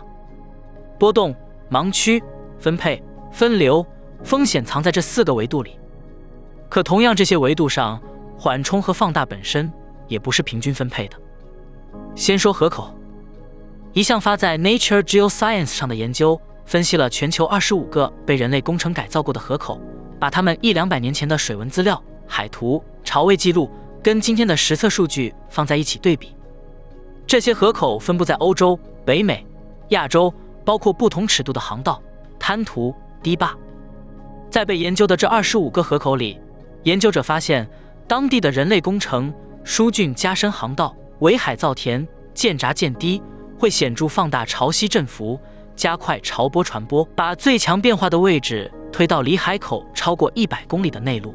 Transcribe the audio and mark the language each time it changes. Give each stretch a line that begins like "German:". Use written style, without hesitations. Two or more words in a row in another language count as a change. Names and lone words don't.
Chinese: 波動、盲區、分配、分流、風險藏在這4個維度裡。可同樣這些維度上，緩衝和放大本身也不是平均分配的。先說河口，一項發在 Nature Geoscience 上的研究分析了全球25個被人類工程改造過的河口，把它们100-200年前的水文資料、海圖、潮位記錄跟今天的實測數據放在一起對比。這些河口分布在歐洲、北美、亞洲，包括不同尺度的航道、灘塗、堤壩。在被研究的這25個河口裡，研究者發現當地的人類工程、疏浚加深航道、圍海造田、建閘建堤，會顯著放大潮汐振幅，加快潮波傳播，把最強變化的位置推到離海口超過100公里的內陸。